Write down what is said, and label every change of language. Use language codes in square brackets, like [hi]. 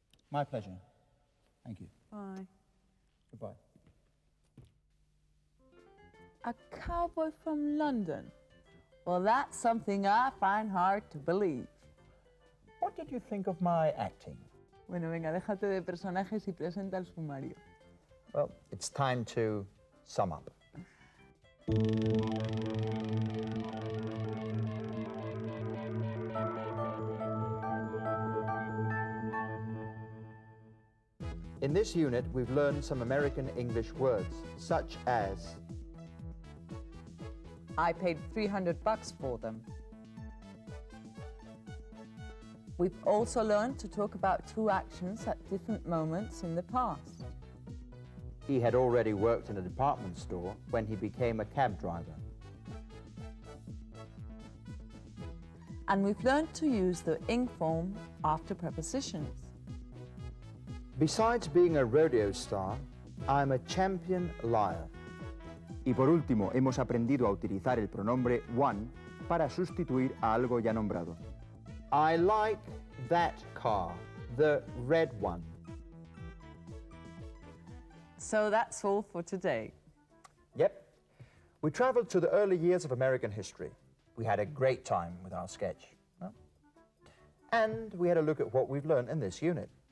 [en] My pleasure. Thank you. Bye. Goodbye. A cowboy from London? Well, that's something I find hard to believe. What did you think of my acting? [es] Bueno, venga, déjate de personajes y presenta el sumario. [en] Well, it's time to sum up. In this unit, we've learned some American English words, such as I paid $300 for them. We've also learned to talk about two actions at different moments in the past. he had already worked in a department store when he became a cab driver. And we've learned to use the ing form after prepositions. Besides being a rodeo star, I'm a champion liar. [es] Y por último, hemos aprendido a utilizar el pronombre one para sustituir a algo ya nombrado. [en] I like that car, the red one. So that's all for today. Yep. We traveled to the early years of American history. We had a great time with our sketch. Well, and we had a look at what we've learned in this unit.